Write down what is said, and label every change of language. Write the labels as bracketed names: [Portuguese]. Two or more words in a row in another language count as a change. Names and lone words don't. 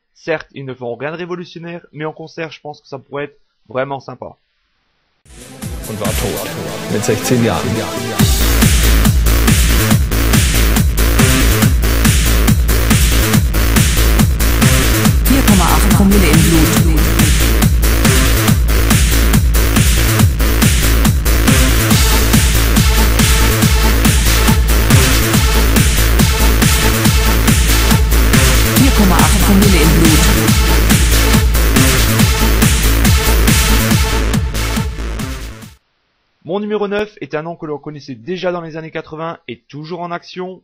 [French] Certes, ils ne font rien de révolutionnaire, mais en concert, je pense que ça pourrait être vraiment sympa. [German] Und war tot, mit 16 Jahren. 4,8 Promille im Blut. Promille im Blut. [French] Mon numéro 9 est un nom que l'on connaissait déjà dans les années 80 et toujours en action.